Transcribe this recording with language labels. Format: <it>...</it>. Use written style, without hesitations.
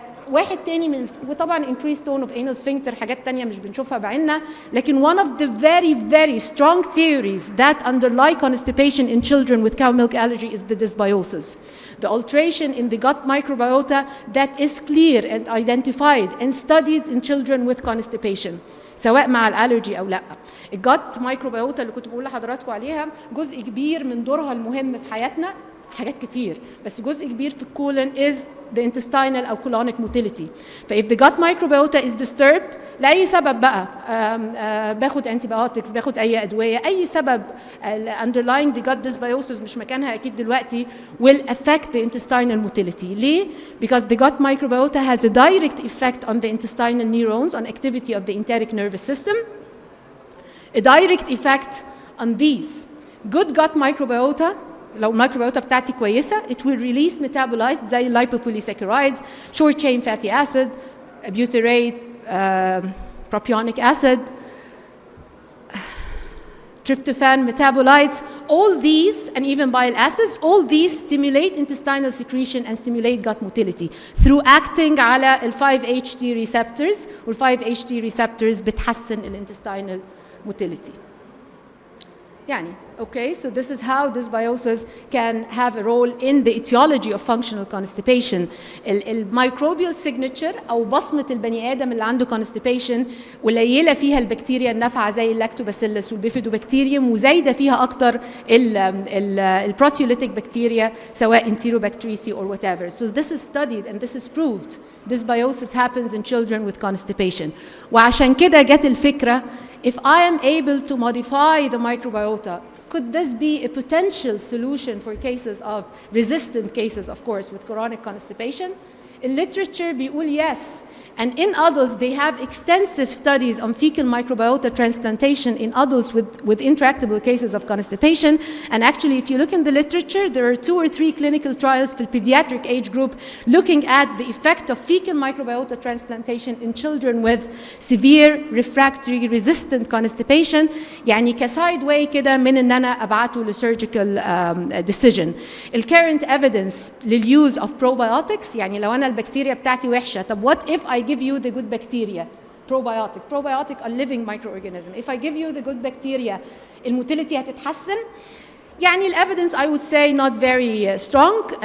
<ar>واحد تاني من وطبعا</ar> <en>increased tone of anal sphincter</en> <ar>حاجات تانية مش بنشوفها بعيننا لكن</ar> <en>one of the very very strong theories that underlie constipation in children with cow milk allergy is the dysbiosis the alteration in the gut microbiota that is clear and identified and studied in children with constipation</en> <ar>سواء مع الالرجي او لا الجت مايكروبيوتا اللي كنت بقول لحضراتكم عليها جزء كبير من دورها المهم في حياتنا حاجات كتير، بس جزء كبير في الكولون</ar> <en>is the intestinal</en> <ar>أو colonic motility.</ar> <en>if the gut microbiota is disturbed</en> <ar>لأي سبب بقى، باخد</ar> <en>antibiotics،</en> <ar>باخد أي أدوية، أي سبب</ar> <en>underlying the gut dysbiosis</en> <ar>مش مكانها أكيد دلوقتي</ar> <en>will affect the intestinal motility. ليه؟ Because the gut microbiota has a direct effect on the intestinal neurons, on activity of the enteric nervous system, a direct effect on these. Good gut microbiota</en> <ar>لو الميكروبيوتا بتاعتي كويسه</ar> <en>it will release metabolites زي lipopolysaccharides, short chain fatty acid, butyrate, propionic acid, tryptophan metabolites. All these, and even bile acids, all these stimulate intestinal secretion and stimulate gut motility through acting على ال 5-HT receptors,</en> <ar>وال 5-HT receptors بتحسن الintestinal</ar> <en>motility. يعني okay, so this is how dysbiosis can have a role in the etiology of functional constipation.</en> <ar>الميكروبيال signature أو بصمة البني آدم اللي عنده constipation قليلة فيها البكتيريا النافعة زي اللاكتوباسيلس والبيفيدوبكتيريوم، وزايدة فيها أكتر البروتيوليتيك بكتيريا سواء</ar> <en>enterobacteriaceae or whatever. So this is studied and this is proved. Dysbiosis happens in children with constipation.</en> <ar>وعشان كده جت الفكرة</ar> <en>if I am able to modify the microbiota, could this be a potential solution for cases of resistant cases, of course, with chronic constipation? In literature, بيقول yes. And in adults, they have extensive studies on fecal microbiota transplantation in adults with intractable cases of constipation. And actually, if you look in the literature, there are 2 or 3 clinical trials for the pediatric age group looking at the effect of fecal microbiota transplantation in children with severe refractory resistant constipation.</en> <ar>يعني كسايد واي كده من ان انا ابعته لسيرجيكال decision.</ar> <en>The current evidence للuse of probiotics،</en> <ar>يعني لو انا البكتيريا بتاعتي وحشة، طب</ar> <en>what if I give you the good bacteria, probiotic a living microorganism. If I give you the good bacteria,</en> <ar>الموتيليتي هتتحسن.</ar> <en>يعني evidence I would say not very strong.</en>